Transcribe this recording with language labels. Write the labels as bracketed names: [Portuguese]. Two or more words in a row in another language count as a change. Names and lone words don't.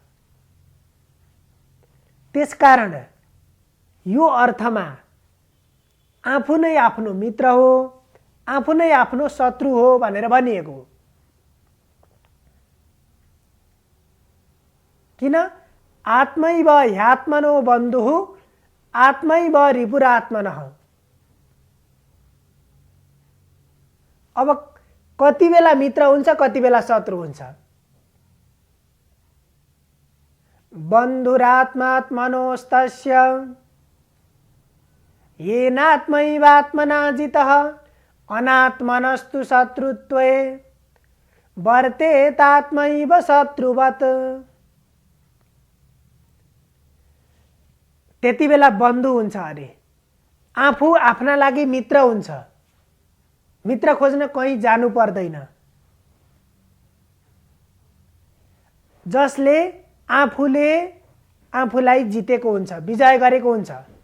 [Nepali] त्यसकारण यो अर्थमा आफू नै आफ्नो मित्र हो, आफू नै आफ्नो शत्रु हो भनेर भनिएको। किन? [Sanskrit] आत्मैव ह्यात्मनो बन्धुः आत्मैव रिपुरात्मनः। [Nepali] अब कति बेला मित्र हुन्छ, कति बेला शत्रु हुन्छ। [Sanskrit] बन्धुरात्मात्मनोस्तस्य येनात्मैवात्मना जितः अनात्मनस्तु शत्रुत्वे वर्तेतात्मैव शत्रुवत्। [Nepali] त्यति बेला बन्धु हुन्छ अरे, आफू आफ्ना लागि मित्र हुन्छ। मित्र खोज्न कहीँ जानु पर्दैन। जसले आफूले आफूलाई जितेको हुन्छ, विजय गरेको हुन्छ।